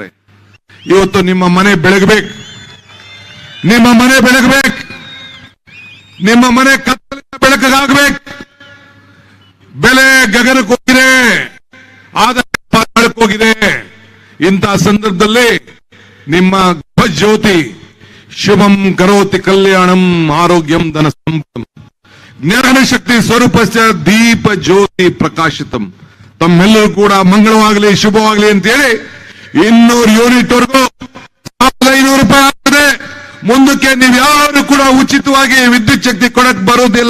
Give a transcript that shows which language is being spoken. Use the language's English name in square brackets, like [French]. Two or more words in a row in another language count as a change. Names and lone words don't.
[Kannada] ಇವತ್ತು ನಿಮ್ಮ ಮನೆ ಬೆಳಗಬೇಕು, ನಿಮ್ಮ ಮನೆ ಬೆಳಗಬೇಕು, ನಿಮ್ಮ ಮನೆ ಕತ್ತಲಿನ ಬೆಳಕಾಗಬೇಕು. ಬೆಲೆ ಗಗನಕ್ಕೆ ಹೋಗಿದೆ, ಆದಾಯ ಪಾತಾಳಕ್ಕೆ ಹೋಗಿದೆ. ಇಂತಹ ಸಂದರ್ಭದಲ್ಲಿ ನಿಮ್ಮ [Sanskrit] ಜ್ಯೋತಿ ಶುಭಂ ಕರೋತಿ ಕಲ್ಯಾಣಂ ಆರೋಗ್ಯಂ ಧನ ಸಂಪದಂ ಜ್ಞಾನಶಕ್ತಿ ಸ್ವರೂಪಸ್ಯ ದೀಪ ಜ್ಯೋತಿ ಪ್ರಕಾಶಿತಂ. [Kannada] ತಮ್ಮೆಲ್ಲರೂ ಕೂಡ ಮಂಗಳವಾಗಲಿ, ಶುಭವಾಗಲಿ ಅಂತೇಳಿ 200 ಯೂನಿಟ್ ವರೆಗೂ 1500 ರೂಪಾಯಿ ಆಗ್ತದೆ. ಮುಂದಕ್ಕೆ ನೀವು ಯಾರು ಕೂಡ ಉಚಿತವಾಗಿ ವಿದ್ಯುತ್ ಶಕ್ತಿ ಕೊಡಕ್ ಬರೋದಿಲ್ಲ.